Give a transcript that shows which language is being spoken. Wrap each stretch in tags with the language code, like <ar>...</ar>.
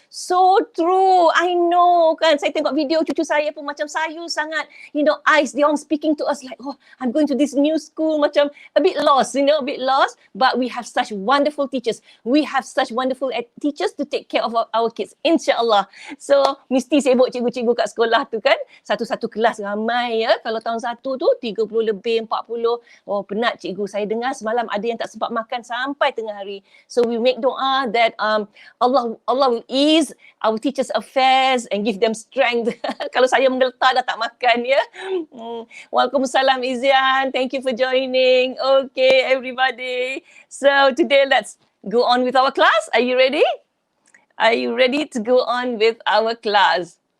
<en>So true, I know</en> <ms>kan. Saya tengok video cucu saya pun macam sayu sangat.</ms> <en>You know, eyes, they all speaking to us like, oh, I'm going to this new school, macam a bit lost, you know, a bit lost. But we have such wonderful teachers. We have such wonderful teachers to take care of our kids, insyaAllah.</en> <ms>So, mesti sibuk cikgu-cikgu kat sekolah tu kan. Satu-satu kelas ramai ya. Kalau tahun 1 tu, 30 lebih, 40. Oh, penat cikgu. Saya dengar semalam ada yang tak sempat makan sampai tengah hari.</ms> <en>So we make doa that Allah will ease our teachers' affairs and give them strength.</en> <ms>Kalau saya menggetar dah tak makan ya. Waalaikumsalam Izian.</ms> <en>Thank you for joining. Okay everybody. So today let's go on with our class. Are you ready? Are you ready to go on with our class?</en>